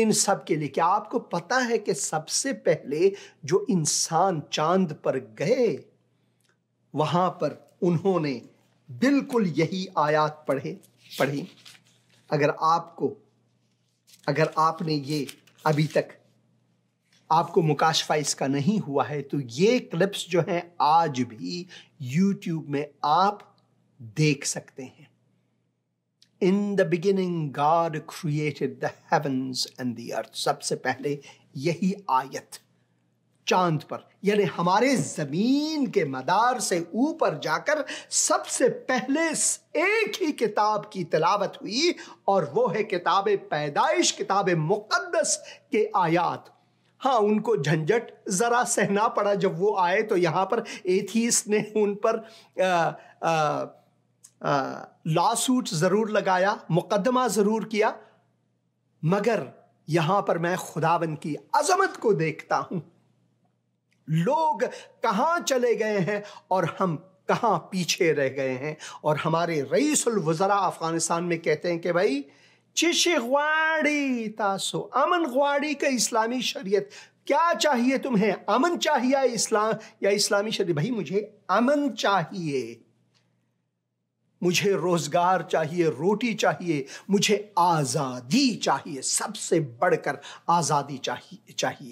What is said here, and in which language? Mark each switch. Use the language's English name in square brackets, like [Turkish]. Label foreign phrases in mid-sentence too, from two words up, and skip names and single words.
[Urdu] ان سب کے لیے کہ آپ کو پتا ہے کہ سب سے پہلے جو انسان چاند پر گئے وہاں پر انہوں نے بالکل یہی آیات پڑھی. اگر آپ نے یہ ابھی تک آپ کو مکاشفہ اس کا نہیں ہوا ہے تو یہ کلپس جو ہیں آج بھی یوٹیوب میں آپ دیکھ سکتے ہیں. [English] In the beginning God created the heavens and the earth. [Urdu] سب سے پہلے یہی آیت چاند پر یعنی ہمارے زمین کے مدار سے اوپر جا کر سب سے پہلے ایک ہی کتاب کی تلاوت ہوئی اور وہ ہے کتاب پیدائش، کتاب مقدس کے آیات. ہاں ان کو جھنجٹ ذرا سہنا پڑا جب وہ آئے تو یہاں پر ایتھیسٹ نے ان پر لا سوٹ ضرور لگایا، مقدمہ ضرور کیا، مگر یہاں پر میں خداوند کی عظمت کو دیکھتا ہوں. لوگ کہاں چلے گئے ہیں اور ہم کہاں پیچھے رہ گئے ہیں. اور ہمارے رئیس الوزراء افغانستان میں کہتے ہیں کہ بھائی [Pashto] چشی غواڑی تاسو امن غواڑی کا اسلامی شریعت [Urdu] کیا چاہیے تمہیں؟ امن چاہیے اسلام یا اسلامی شریعت؟ بھائی مجھے امن چاہیے، مجھے روزگار چاہیے، روٹی چاہیے، مجھے آزادی چاہیے، سب سے بڑھ کر آزادی چاہیے.